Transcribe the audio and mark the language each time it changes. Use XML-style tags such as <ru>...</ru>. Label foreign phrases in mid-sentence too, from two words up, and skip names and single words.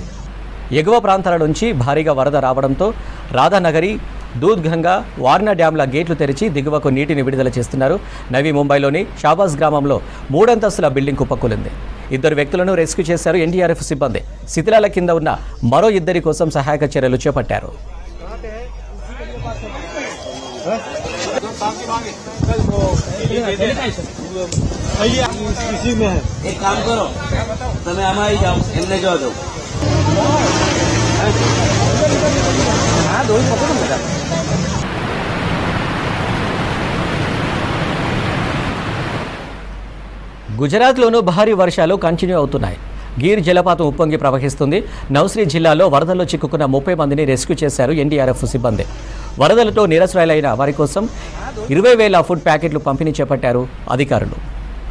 <te>ఎగువ ప్రాంతాల నుంచి భారీగా వరద రావడంతో రాధానగరి, దూద్గంగా, వార్నా డ్యాంల గేట్లు తెరిచి దిగువకు నీటిని విడుదల చేస్తున్నారు. నవీ ముంబైలోని షాబాజ్ గ్రామంలో 3 అంతస్తుల బిల్డింగ్ కుప్పకూలింది. 2 వ్యక్తులను రెస్క్యూ చేశారు ఎన్డీఆర్ఎఫ్ సిబ్బంది. శిథిలాల కింద ఉన్న మరో 2 కోసం సహాయక చర్యలు చేపట్టారు.</te> <hi>एक काम करो,</hi> <gu>તમે આમાં આવી જાઓ, એમને જવા દો. હા, દોઈ પકડો મેડમ.</gu> <te>గుజరాత్లోనూ భారీ వర్షాలు కంటిన్యూ అవుతున్నాయి. గీర్ జలపాతం ఉప్పొంగి ప్రవహిస్తుంది. నౌశ్రీ జిల్లాలో వరదల్లో చిక్కుకున్న 30 మందిని రెస్క్యూ చేశారు ఎన్డీఆర్ఎఫ్ సిబ్బంది. వరదలతో నిరాశ్రయులైన వారి కోసం 20,000 ఫుడ్ ప్యాకెట్లు పంపిణీ చేపట్టారు అధికారులు.</te>